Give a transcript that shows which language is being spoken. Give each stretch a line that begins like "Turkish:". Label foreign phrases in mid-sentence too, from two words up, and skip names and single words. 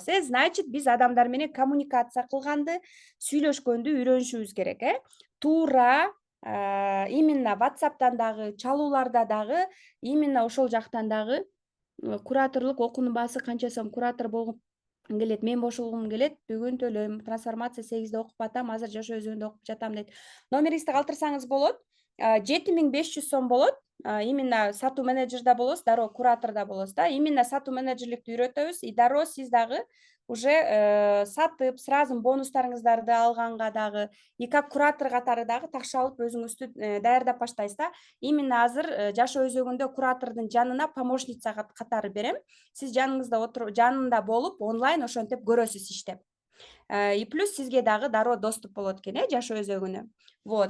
Kyrgyz: Значит, биз адамдар менен коммуникация кылганды, сүйлөшкөндү үйрөнүшүбүз керек, Туура именно WhatsApp'тан дагы, чалууларда дагы, именно ошол жактан дагы кураторлук окуунун баасы канча сом куратор болгум келет, мен бошолгум келет, бүгүн төлөйм, трансформация 8-де окуп атам, азыр Жашоо өзөгүндө окуп жатам дейт. Номериңизди калтырсаңыз болот. 7500 сом болот. Именно сатуу менеджерде болосуз, дароо кураторда болосуз да. Именно сатуу менеджерликти үйрөтөбүз. И дароо сиз дагы уже сатып, сразу бонустарыңыздарды алганга дагы,
Russian: и как
Kyrgyz: куратор катары дагы такша алып өзүңүздү даярдап баштайсыз да. Именно азыр Жашоо өзөгүндө куратордун жанына помощница катары берем. Сиз жанында болуп, онлайн ошентип көрөсүз иштеп. И плюс сизге дагы дароо доступ болот экен, Жашоо өзөгүнө. Вот.